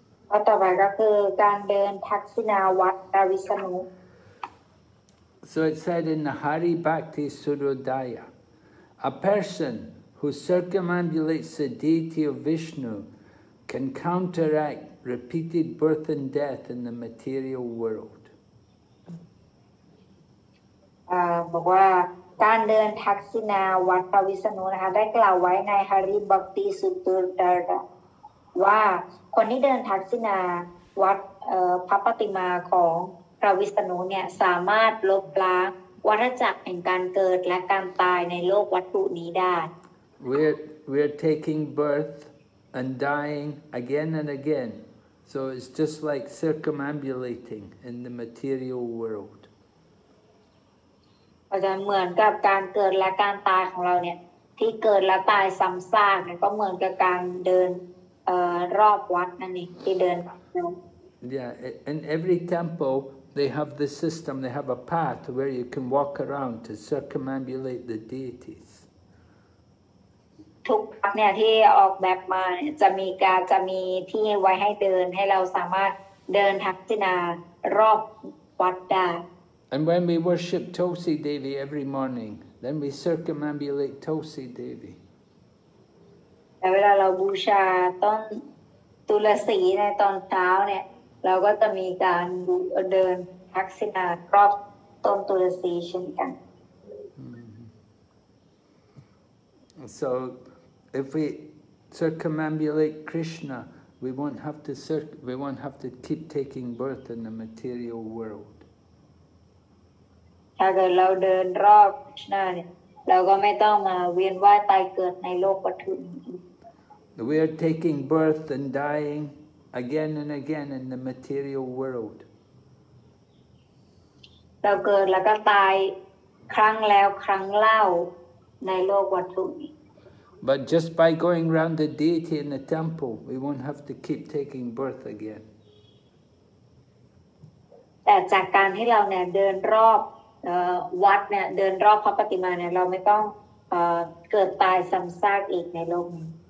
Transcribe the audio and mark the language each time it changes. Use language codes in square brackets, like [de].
[th] ข้อต่อไปก็คือการเดินทักษิณาวัดพระวิษณุ [en] So it said in the Hari Bhakti Surodaya, a person who circumambulates the deity of Vishnu can counteract repeated birth and death in the material world. [th] บอกว่าการเดินทักษิณาวัดพระวิษณุนะคะได้กล่าวไว้ในฮาริบักติสุตรดาระว่าคนที่เดินทักษิณาวัดพระปฏิมาของพระวิษณุเนี่ยสามารถลบล้างวัฏจักรแห่งการเกิดและการตายในโลกวัตถุนี้ได้ [en] We're taking birth and dying again and again. So it's just like circumambulating in the material world. [th] จะเหมือนกับการเกิดและการตายของเราเนี่ยที่เกิดและตายซ้ำซากเนี่ยก็เหมือนกับการเดินรอบวัดนั่นเองที่เดิน [en] Yeah, in every temple they have the system, they have a path where you can walk around to circumambulate the deities. [th] ทุกวัดเนี่ยที่ออกแบบมาจะมีที่ไว้ให้เดินให้เราสามารถเดินทักษิณารอบวัดได้ [en] And when we worship Tulsi Devi every morning, then we circumambulate Tulsi Devi. [th] แต่เวลาเราบูชาต้นตุลสีในตอนเช้าเนี่ยเราก็จะมีการเดินทักษิณารอบ ต้นตุลสีเช่นกัน [en] So if we circumambulate Krishna, we won't have to keep taking birth in the material world. [th] ถ้าเกิดเราเดินรอบคริชนาเนี่ยเราก็ไม่ต้องมาเวียนว่ายตายเกิดในโลกวัตถุนี้ [en] We are taking birth and dying again and again in the material world. [th] เราเกิดแล้วก็ตายครั้งแล้วครั้งเล่าในโลกวัตถุนี้ [en] But just by going round the deity in the temple, we won't have to keep taking birth again. [th] แต่จากการที่เราเนี่ยเดินรอบวัดเนี่ยเดินรอบพระปฏิมาเนี่ยเราไม่ต้องเกิดตายซ้ำซากอีกในโลกนี้